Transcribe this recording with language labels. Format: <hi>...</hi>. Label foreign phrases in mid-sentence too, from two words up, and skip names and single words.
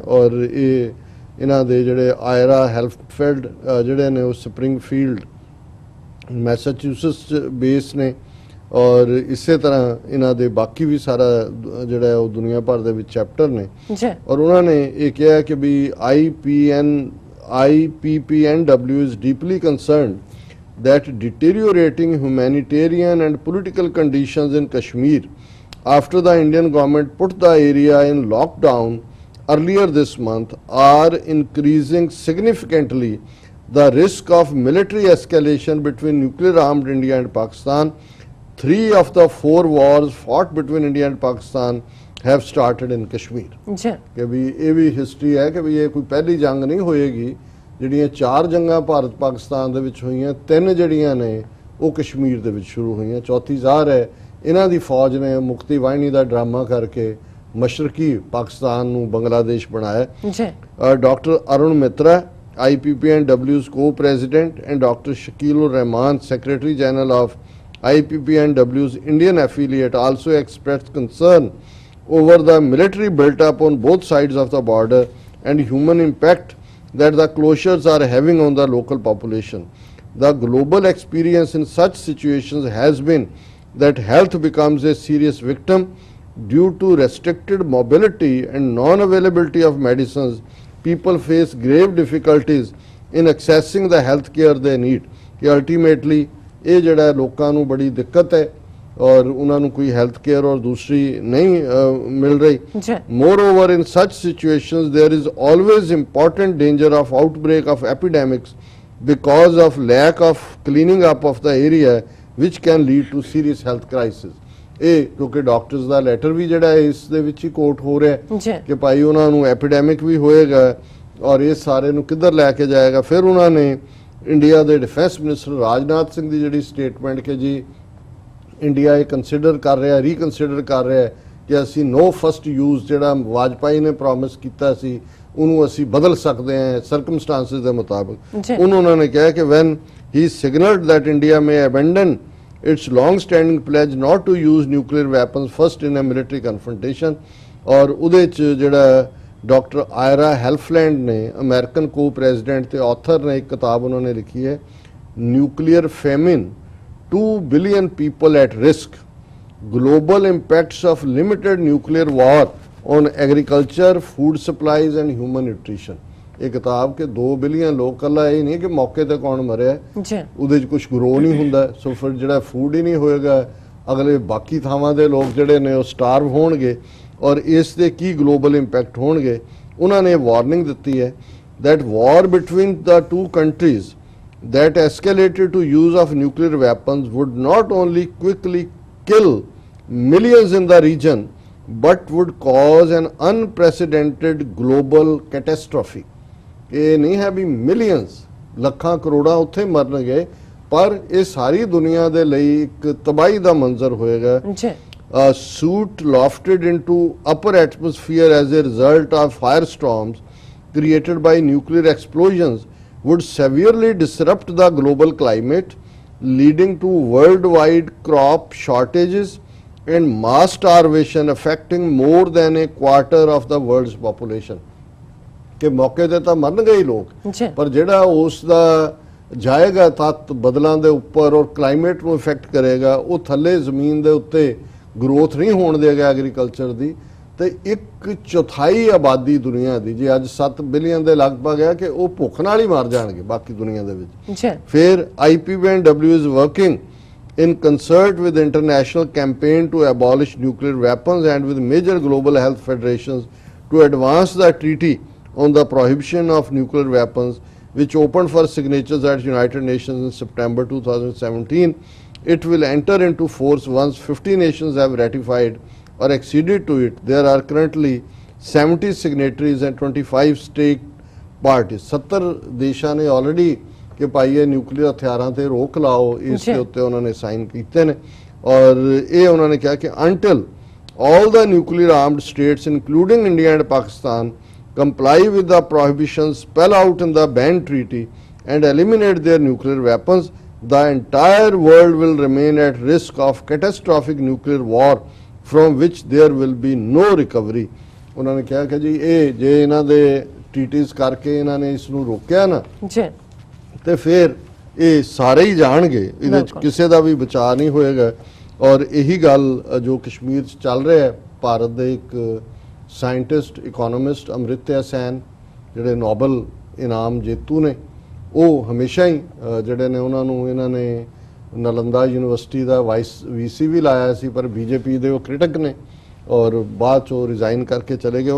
<pa>ਔਰ ਇਹ ਇਹਨਾਂ ਦੇ ਜਿਹੜੇ ਆਇਰਾ ਹੈਲਫਫੀਲਡ ਜਿਹੜੇ ਨੇ ਉਹ ਸਪਰਿੰਗਫੀਲਡ ਮੈਸਾਚੂਸੇਟਸ ਬੇਸ ਨੇ, ਔਰ ਇਸੇ ਤਰ੍ਹਾਂ ਇਹਨਾਂ ਦੇ ਬਾਕੀ ਵੀ ਸਾਰਾ ਜਿਹੜਾ ਉਹ ਦੁਨੀਆ ਭਰ ਦੇ ਵਿੱਚ ਚੈਪਟਰ ਨੇ। ਔਰ ਉਹਨਾਂ ਨੇ ਇਹ ਕਿਹਾ ਕਿ ਵੀ</pa> <en>IPPNW is deeply concerned that deteriorating humanitarian and political conditions in Kashmir after the Indian government put the area in lockdown earlier this month are increasing significantly the risk of military escalation between nuclear armed India and Pakistan. 3 of the 4 wars fought between India and Pakistan have started in Kashmir।</en> <pa>ਕਿ ਵੀ ਇਹ ਵੀ ਹਿਸਟਰੀ ਹੈ ਕਿ ਵੀ ਇਹ ਕੋਈ ਪਹਿਲੀ ਜੰਗ ਨਹੀਂ ਹੋਏਗੀ, ਜਿਹੜੀਆਂ 4 ਜੰਗਾਂ ਭਾਰਤ ਪਾਕਿਸਤਾਨ ਦੇ ਵਿੱਚ ਹੋਈਆਂ, 3 ਜਿਹੜੀਆਂ ਨੇ ਉਹ ਕਸ਼ਮੀਰ ਦੇ ਵਿੱਚ ਸ਼ੁਰੂ ਹੋਈਆਂ, ਚੌਥੀ ਜ਼ਾਹਰ ਹੈ ਇਹਨਾਂ ਦੀ ਫੌਜ ਨੇ ਮੁਕਤੀ ਵਾਹਿਨੀ ਦਾ ਡਰਾਮਾ ਕਰਕੇ ਮਸ਼ਰਕੀ ਪਾਕਿਸਤਾਨ ਨੂੰ ਬੰਗਲਾਦੇਸ਼ ਬਣਾਇਆ।</pa> <en>ਡਾਕਟਰ ਅਰੁਣ ਮਿਤਰਾ IPPNW's co-president and Dr. Shakilur Rahman, Secretary General of IPPNW's Indian affiliate, also expressed concern over the military built-up on both sides of the border and human impact that the closures are having on the local population. The global experience in such situations has been that health becomes a serious victim due to restricted mobility and non-availability of medicines. People face grave difficulties in accessing the health care they need.</en> <pa>Ultimately ਇਹ ਜਿਹੜਾ ਲੋਕਾਂ ਨੂੰ ਬੜੀ ਦਿੱਕਤ ਹੈ ਔਰ ਉਹਨਾਂ ਨੂੰ ਕੋਈ ਹੈਲਥ ਕੇਅਰ ਔਰ ਦੂਸਰੀ ਨਹੀਂ ਮਿਲ ਰਹੀ।</pa> <en>Moreover, in such situations there is always important danger of outbreak of epidemics because of lack of cleaning up of the area, which can lead to serious health crisis.</en> <pa>ਇਹ ਕਿਉਂਕਿ ਡਾਕਟਰਸ ਦਾ ਲੈਟਰ ਵੀ ਜਿਹੜਾ ਇਸ ਦੇ ਵਿੱਚ ਹੀ ਕੋਟ ਹੋ ਰਿਹਾ ਕਿ ਭਾਈ ਉਹਨਾਂ ਨੂੰ ਐਪੀਡੈਮਿਕ ਵੀ ਹੋਏਗਾ ਔਰ ਇਹ ਸਾਰੇ ਨੂੰ ਕਿੱਧਰ ਲੈ ਕੇ ਜਾਏਗਾ। ਫਿਰ ਉਹਨਾਂ ਨੇ ਇੰਡੀਆ ਦੇ ਡਿਫੈਂਸ ਮਿਨਿਸਟਰ ਰਾਜਨਾਥ ਸਿੰਘ ਦੀ ਜਿਹੜੀ ਸਟੇਟਮੈਂਟ ਕਿ ਜੀ ਇੰਡੀਆ ਇਹ ਕੰਸੀਡਰ ਕਰ ਰਿਹਾ, ਰੀਕਨਸੀਡਰ ਕਰ ਰਿਹਾ ਕਿ ਅਸੀਂ</pa> <en>no first use</en> <pa>ਜਿਹੜਾ ਵਾਜਪਾਈ ਨੇ ਪ੍ਰੋਮਿਸ ਕੀਤਾ ਸੀ ਉਹਨੂੰ ਅਸੀਂ ਬਦਲ ਸਕਦੇ ਹਾਂ ਸਰਕਮਸਟੈਂਸਸ ਦੇ ਮੁਤਾਬਕ। ਉਹਨਾਂ ਨੇ ਕਿਹਾ ਕਿ</pa> <en>when he signaled that India may abandon its long-standing pledge not to use nuclear weapons first in a military confrontation।</en> <pa>और ਉਹਦੇ ਚ ਜਿਹੜਾ ਡਾਕਟਰ ਆਇਰਾ ਹੈਲਫਲੈਂਡ ਨੇ ਅਮਰੀਕਨ ਕੋ ਪ੍ਰੈਜ਼ੀਡੈਂਟ ਤੇ ਆਥਰ ਨੇ ਇੱਕ ਕਿਤਾਬ ਉਹਨਾਂ ਨੇ ਲਿਖੀ ਹੈ ਨਿਊਕਲੀਅਰ ਫੈਮਿਨ 2 billion people at risk, global impacts of limited nuclear war on agriculture, food supplies and human nutrition। ਇਹ ਕਿਤਾਬ ਕਿ 2 ਬਿਲੀਅਨ ਲੋਕ, ਕੱਲਾ ਇਹ ਨਹੀਂ ਕਿ ਮੌਕੇ ਤੇ ਕੌਣ ਮਰਿਆ, ਉਹਦੇ 'ਚ ਕੁਝ ਗਰੋ ਨਹੀਂ ਹੁੰਦਾ, ਸੋ ਫਿਰ ਜਿਹੜਾ ਫੂਡ ਹੀ ਨਹੀਂ ਹੋਏਗਾ, ਅਗਲੇ ਬਾਕੀ ਥਾਵਾਂ ਦੇ ਲੋਕ ਜਿਹੜੇ ਨੇ ਉਹ ਸਟਾਰਵ ਹੋਣਗੇ। ਔਰ ਇਸ ਦੇ ਕੀ ਗਲੋਬਲ ਇੰਪੈਕਟ ਹੋਣਗੇ। ਉਹਨਾਂ ਨੇ ਵਾਰਨਿੰਗ ਦਿੱਤੀ ਹੈ</pa> <en>that war between the two countries that escalated to use of nuclear weapons would not only quickly kill millions in the region but would cause an unprecedented global catastrophe।</en> <pa>ਇਹ ਨਹੀਂ ਹੈ ਵੀ ਮਿਲੀਅਨਸ ਲੱਖਾਂ ਕਰੋੜਾਂ ਉੱਥੇ ਮਰਨਗੇ, ਪਰ ਇਹ ਸਾਰੀ ਦੁਨੀਆ ਦੇ ਲਈ ਇੱਕ ਤਬਾਹੀ ਦਾ ਮੰਜ਼ਰ ਹੋਏਗਾ।</pa> <en>A soot lofted into upper atmosphere as a result of firestorms created by nuclear explosions would severely disrupt the global climate, leading to worldwide crop shortages and mass starvation affecting more than a quarter of the world's population।</en> <pa>ਕਿ ਮੌਕੇ ਤੇ ਤਾਂ ਮਰਨਗੇ ਹੀ ਲੋਕ, ਪਰ ਜਿਹੜਾ ਉਸ ਦਾ ਜਾਏਗਾ ਤੱਤ ਬਦਲਾਂ ਦੇ ਉੱਪਰ ਔਰ ਕਲਾਈਮੇਟ ਨੂੰ ਇਫੈਕਟ ਕਰੇਗਾ, ਉਹ ਥੱਲੇ ਜ਼ਮੀਨ ਦੇ ਉੱਤੇ ਗਰੋਥ ਨਹੀਂ ਹੋਣ ਦੇਗਾ ਐਗਰੀਕਲਚਰ ਦੀ। ਤੇ 1/4 ਆਬਾਦੀ ਦੁਨੀਆ ਦੀ, ਜੇ ਅੱਜ 7 ਬਿਲੀਅਨ ਦੇ ਲਗਭਗ ਹੈ, ਕਿ ਉਹ ਭੁੱਖ ਨਾਲ ਹੀ ਮਰ ਜਾਣਗੇ ਬਾਕੀ ਦੁਨੀਆ ਦੇ ਵਿੱਚ।</pa> <en>ਫਿਰ IPBNW is working in concert with the international campaign to abolish nuclear weapons and with major global health federations to advance the treaty on the prohibition of nuclear weapons, which opened for signatures at United Nations in September 2017. It will enter into force once 50 nations have ratified or acceded to it. There are currently 70 signatories and 25 state parties।</en> <pa>70 ਦੇਸ਼ਾਂ ਨੇ ਆਲਰੇਡੀ ਕਿ ਭਾਈ ਇਹ ਨਿਊਕਲੀਅਰ ਹਥਿਆਰਾਂ ਤੇ ਰੋਕ ਲਾਓ, ਇਸ ਦੇ ਉੱਤੇ ਉਹਨਾਂ ਨੇ ਸਾਈਨ ਕੀਤੇ ਨੇ। ਔਰ ਇਹ ਉਹਨਾਂ ਨੇ ਕਿਹਾ ਕਿ</pa> <en>until all the nuclear armed states including India and Pakistan comply with the prohibitions spelled out in the ban treaty and eliminate their nuclear weapons, the entire world will remain at risk of catastrophic nuclear war from which there will be no recovery।</en> <pa>ਉਹਨਾਂ ਨੇ ਕਿਹਾ ਕਿ ਜੀ ਇਹ ਜੇ ਇਹਨਾਂ ਦੇ ਟ੍ਰੀਟੀਜ਼ ਕਰਕੇ ਇਹਨਾਂ ਨੇ ਇਸ ਨੂੰ ਰੋਕਿਆ ਨਾ ਤੇ ਫਿਰ ਇਹ ਸਾਰੇ ਹੀ ਜਾਣਗੇ, ਇਹਦੇ ਵਿੱਚ ਕਿਸੇ ਦਾ ਵੀ ਬਚਾਅ ਨਹੀਂ ਹੋਏਗਾ। ਔਰ ਇਹੀ ਗੱਲ ਜੋ ਕਸ਼ਮੀਰ 'ਚ ਚੱਲ ਰਿਹਾ ਹੈ, ਭਾਰਤ ਦੇ ਇੱਕ ਸਾਇੰਟਿਸਟ ਇਕੋਨੋਮਿਸਟ ਅਮ੍ਰਿਤਿਆ ਸੈਨ ਜਿਹੜੇ ਨੋਬਲ ਇਨਾਮ ਜੇਤੂ ਨੇ, ਉਹ ਹਮੇਸ਼ਾ ਹੀ ਜਿਹੜੇ ਨੇ ਉਹਨਾਂ ਨੂੰ ਇਹਨਾਂ ਨੇ ਨਾਲੰਦਾ ਯੂਨੀਵਰਸਿਟੀ ਦਾ VC ਵੀ ਲਾਇਆ ਸੀ, ਪਰ BJP ਦੇ ਉਹ ਕ੍ਰਿਟਿਕ ਨੇ ਔਰ ਬਾਅਦ 'ਚੋਂ ਰਿਜ਼ਾਈਨ ਕਰਕੇ ਚਲੇ ਗਏ।</pa>